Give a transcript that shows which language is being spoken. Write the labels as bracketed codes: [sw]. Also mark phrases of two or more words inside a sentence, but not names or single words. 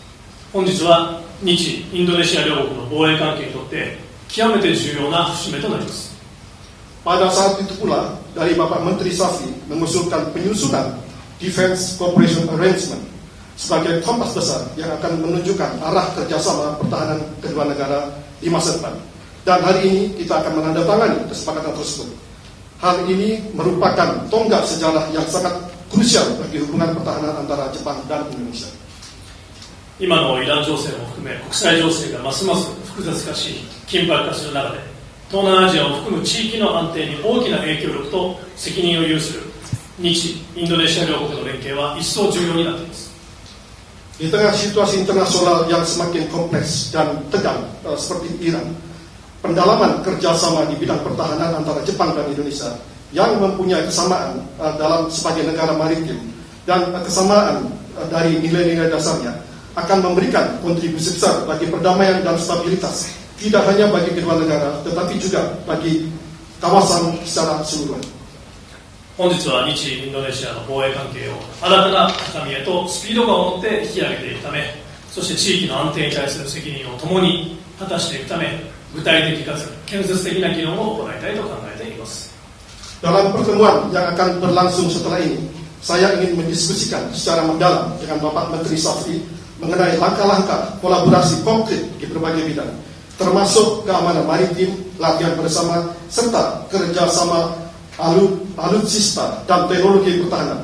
[ja] 本日は日インドネシア両国の防衛関係にとって極めて重要な節目となります。 [id] Pada saat itu pula, dari Bapak Menteri Safri mengusulkan penyusunan [en] Defense Cooperation Arrangement [id] sebagai kompas besar yang akan menunjukkan arah kerjasama pertahanan kedua negara di masa depan. Dan hari ini kita akan menandatangani kesepakatan tersebut. Hal ini merupakan tonggak sejarah yang sangat krusial bagi hubungan pertahanan antara Jepang dan Indonesia. [ja] 今のイラン情勢も含め国際情勢がますます複雑化し緊迫化する中で、東南アジアを含む地域の安定に大きな影響力と責任を有する日インドネシア両国の連携は一層重要になっています。 [id] Di tengah situasi internasional yang semakin kompleks dan tegang seperti Iran, pendalaman kerjasama di bidang pertahanan antara Jepang dan Indonesia yang mempunyai kesamaan dalam sebagai negara maritim dan kesamaan dari nilai-nilai dasarnya akan memberikan kontribusi besar bagi perdamaian dan stabilitas, tidak hanya bagi kedua negara, tetapi juga bagi kawasan secara keseluruhan. [ja] 本日は日インドネシアの防衛関係を新たな高みへとスピード感を持って引き上げていくため、そして地域の安定に対する責任を共に果たしていくため、具体的かつ建設的な議論を行いたいと考えています。 [id] Dalam pertemuan yang akan berlangsung setelah ini, saya ingin mendiskusikan secara mendalam dengan Bapak Menteri Safri mengenai langkah-langkah kolaborasi konkret di berbagai bidang, termasuk keamanan maritim, latihan bersama, serta kerjasama alutsista dan teknologi pertahanan.